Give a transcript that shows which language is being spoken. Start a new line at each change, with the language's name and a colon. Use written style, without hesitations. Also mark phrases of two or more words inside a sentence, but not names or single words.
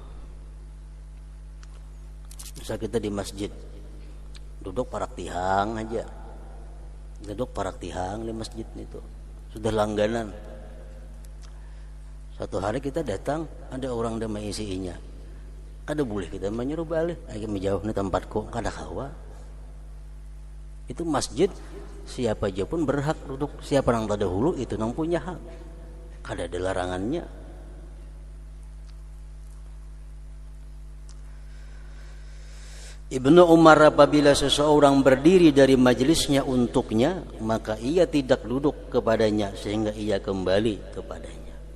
Banjar: Misal kita di masjid duduk parak tihang aja, duduk parak tihang di masjid itu sudah langganan. Satu hari kita datang ada orang damai isinya, kada boleh kita menyuruh balik, ayo menjauh nih tempatku, kada kawa.
Indonesian: Itu masjid siapa aja pun berhak duduk, siapa yang terdahulu itu yang punya hak, kada ada larangannya. Ibnu Umar apabila seseorang berdiri dari majelisnya untuknya, maka ia tidak duduk kepadanya sehingga ia kembali kepadanya.